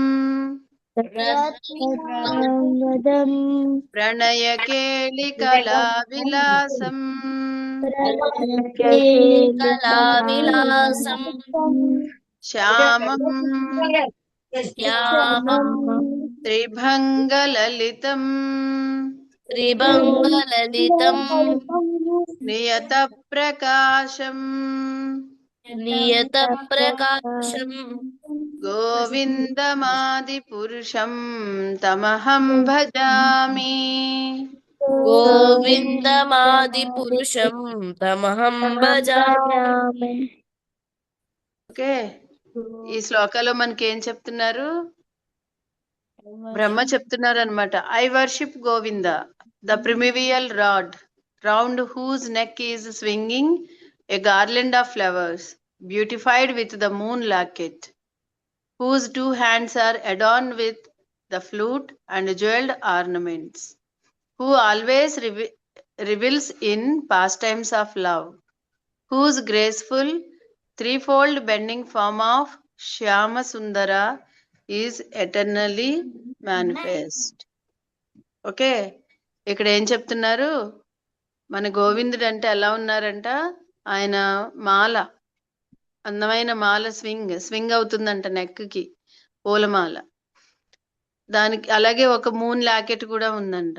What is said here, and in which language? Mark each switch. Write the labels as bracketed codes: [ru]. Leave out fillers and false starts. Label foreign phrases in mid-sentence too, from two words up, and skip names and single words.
[sa] ప్రణయకేళి కళావిలాసం శ్యామం త్రిభంగలలితం నియత ప్రకాశం గోవిందమాది పురుషం తమహం భజామి. గోవిందమాదిపురుషం తమహం భజామి. భజామి. [te] ఓకే, ఈ శ్లోకాలో మనకి ఏం చెప్తున్నారు? బ్రహ్మ చెప్తున్నారు అనమాట. [en] I worship Govinda, the primeval Lord, round whose neck is swinging a garland of flowers, beautified with the moon laket, whose 2 hands are adorned with the flute and jeweled ornaments, who always revels in pastimes of love, whose graceful threefold bending form of Shyama Sundara is eternally manifest. [te] ఓకే, ఇక్కడ ఏం చెప్తున్నారు? మన గోవిందుడు అంటే ఎలా ఉన్నారంట? ఆయన మాల, అందమైన మాల స్వింగ్ అవుతుందంట నెక్కి, పూలమాల. దానికి అలాగే ఒక [en] moon locket [te] కూడా ఉందంట.